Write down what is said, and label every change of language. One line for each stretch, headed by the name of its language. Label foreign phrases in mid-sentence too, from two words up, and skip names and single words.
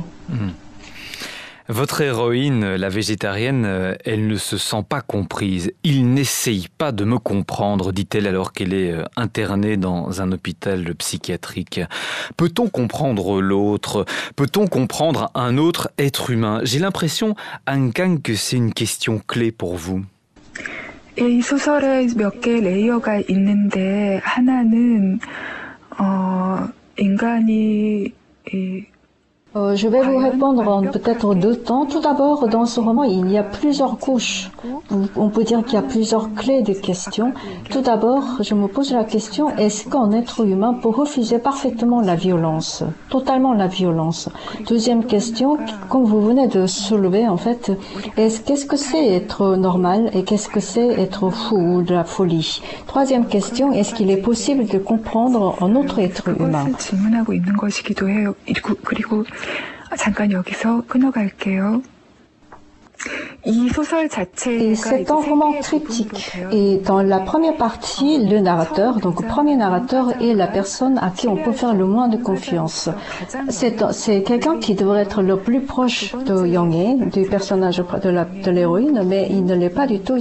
French: Votre héroïne, la végétarienne, elle ne se sent pas comprise. Il n'essaye pas de me comprendre, dit-elle alors qu'elle est internée dans un hôpital psychiatrique. Peut-on comprendre l'autre? Peut-on comprendre un autre être humain? J'ai l'impression, Han Kang, que c'est une question clé pour vous.
Korean: 이 소설에 몇 개의 레이어가 있는데 하나는 인간이
French: Je vais vous répondre en peut-être 2 temps. Tout d'abord, dans ce roman, il y a plusieurs couches. On peut dire qu'il y a plusieurs clés de questions. Tout d'abord, je me pose la question, est-ce qu'un être humain peut refuser parfaitement la violence, totalement la violence? Deuxième question, comme vous venez de soulever, en fait, qu'est-ce que c'est être normal et qu'est-ce que c'est être fou ou de la folie? Troisième question, est-ce qu'il est possible de comprendre un autre être humain?
Korean: 질문하고 있는 것이기도 해요. 그리고 잠깐 여기서 끊어갈게요.
French: Et c'est un roman triptyque. Et dans la première partie, le narrateur, donc le premier narrateur est la personne à qui on peut faire le moins de confiance. C'est quelqu'un qui devrait être le plus proche de Young-hye, du personnage de l'héroïne, mais il ne l'est pas du tout.